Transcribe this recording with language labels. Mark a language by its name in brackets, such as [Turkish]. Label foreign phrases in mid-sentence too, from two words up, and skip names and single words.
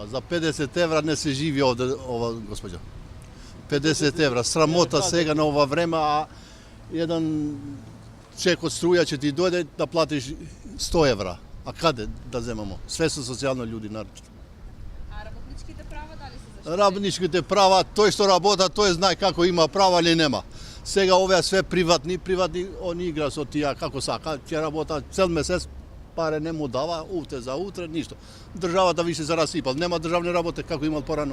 [Serbian] Za 50 evra ne se živi ovde, ova gospođa. 50 evra, sramota svega na ova vrema, a jedan ček od struja će ti dojde da platiš 100 evra. [Macedonian] А каде да земамо? [Serbian] Sve su socijalno ljudi, naročito. [Macedonian] A работничките права дали се заштитени? Работничките права, тој што работа, тој знае како има права или нема. Сега овие све приватни, они игра со тие како сака, ќе работа цел месец, паре не му дава, утре за утре, ништо. Државата више се расипал, нема државни работе како имал порано.